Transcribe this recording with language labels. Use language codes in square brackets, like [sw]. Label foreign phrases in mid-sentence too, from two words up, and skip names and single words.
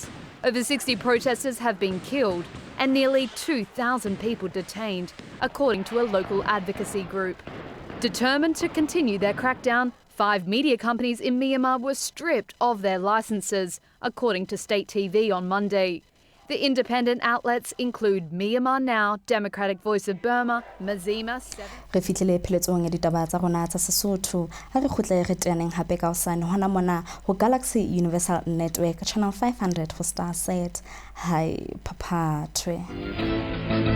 [en] Over 60 protesters have been killed and nearly 2,000 people detained, according to a local advocacy group. Determined to continue their crackdown, 5 media companies in Myanmar were stripped of their licenses, according to state TV on Monday. The independent outlets include Myanmar Now, Democratic Voice of Burma, Mazima 7. [st] Re fitlhile pheletsong ya ditaba tsa rona tsa Sesotho ha re khutle re teneng hape ka hosane hona mona ho Galaxy Universal Network [en] channel 500 for Starsat. Hi Papa Twe.